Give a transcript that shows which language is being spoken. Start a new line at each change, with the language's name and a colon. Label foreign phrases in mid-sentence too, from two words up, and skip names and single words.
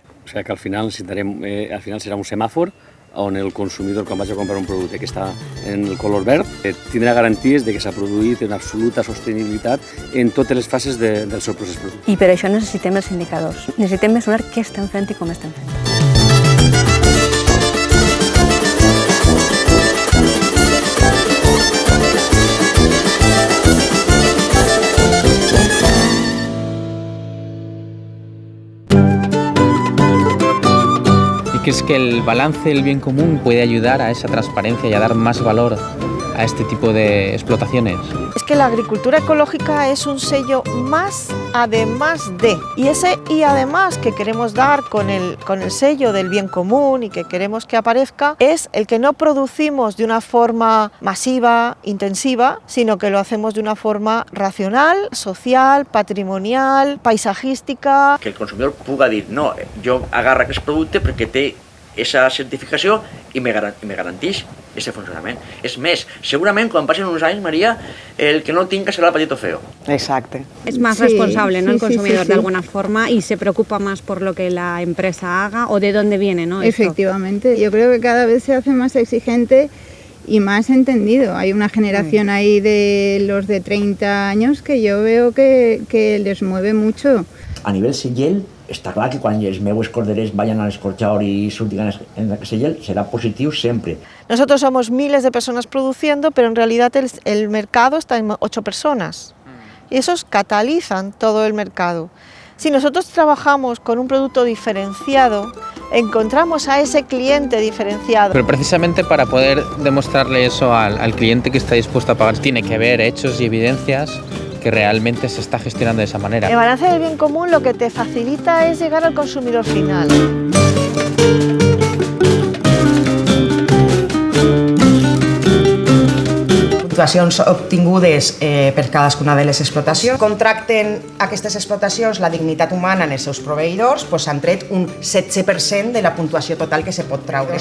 Catalan: O sigui que al final serà un semàfor on el consumidor, quan vagi a comprar un producte que està en el color verd, tindrà garanties de que s'ha produït en absoluta sostenibilitat en totes les fases del seu procés productiu. I per això necessitem els indicadors. Necessitem mesurar què estem fent i com estem fent.
Spanish: ¿Crees que el balance del bien común puede ayudar a esa transparencia y a dar más valor a este tipo de explotaciones? Es que la agricultura ecológica es un sello más además de, y ese y además que queremos dar con el sello del bien común y que queremos que aparezca es el que no producimos de una forma masiva, intensiva, sino que lo hacemos de una forma racional, social, patrimonial, paisajística.
Catalan: Que el consumidor puga dir, no, jo agarro aquest producte perquè té aquesta certificació i me garanteix aquest funcionament. És més, segurament quan passen uns anys, Maria, el que no el tinga serà el petit o feo. Exacte.
Spanish: Es más responsable, ¿no? El consumidor de alguna forma y se preocupa más por lo que la empresa haga o de dónde viene, ¿no? Efectivamente, yo creo que cada vez se hace más exigente y más entendido. Hay una generación ahí de los de 30 años que yo veo que les mueve mucho.
Catalan: A nivell sellel, està clar que quan els meus corderers
Spanish: vayan al escorchador y surtigan en el sellel, será positivo siempre. Nosotros somos miles de personas produciendo, pero en realidad el mercado está en 8 personas. Y esos catalizan todo el mercado. Si nosotros trabajamos con un producto diferenciado, encontramos a ese cliente diferenciado. Pero precisamente para poder demostrarle eso al cliente que está dispuesto a pagar, tiene que haber hechos y evidencias que realmente se está gestionando de esa manera. El balance del bien común lo que te facilita es llegar al consumidor final.
Catalan: Puntuacions obtingudes per cadascuna de les explotacions. Contracten aquestes explotacions la dignitat humana en els seus proveïdors, s'han tret un 16% de la puntuació total que se pot treure.